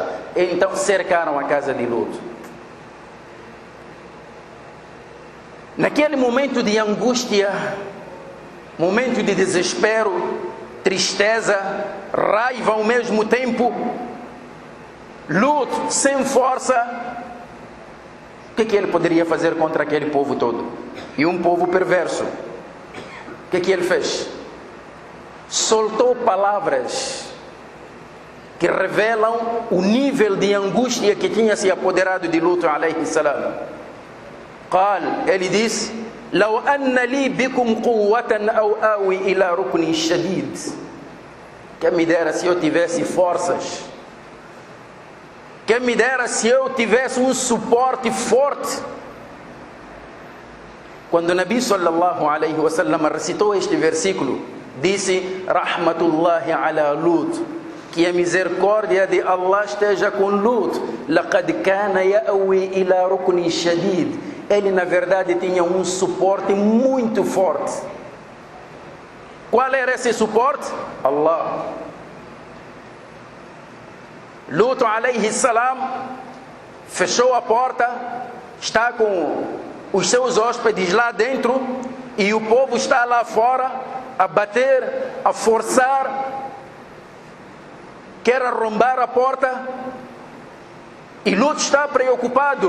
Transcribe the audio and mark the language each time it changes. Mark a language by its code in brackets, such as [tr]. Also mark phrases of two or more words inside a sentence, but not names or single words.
[pt] Então cercaram a casa de Lut. Naquele momento de angústia, momento de desespero, tristeza, raiva ao mesmo tempo, Lut sem força, o que ele poderia fazer contra aquele povo todo? E um povo perverso. O que ele fez? Soltou palavras que revelam o nível de angústia que tinha se apoderado de Lut [ar] عليه السلام. [pt] Ele disse: [ar] "لو أن لي بكم قوة أو آوي إلى ركن شديد." [pt] Quem me dera se eu tivesse forças. Quem me dera se eu tivesse um suporte forte. Quando o Nabi [ar] صلى الله عليه وسلم [pt] recitou este versículo, disse: [ar] "رحمة الله على لوط." [pt] Que a misericórdia de Allah esteja com Lut. [ar] لقد كان يأوي إلى ركن شديد. [pt] Ele na verdade tinha um suporte muito forte. Qual era esse suporte? Allah. Lut [ar] عليه السلام [pt] fechou a porta, está com os seus hóspedes lá dentro e o povo está lá fora a bater, a forçar, quer arrombar a porta. E Lut está preocupado.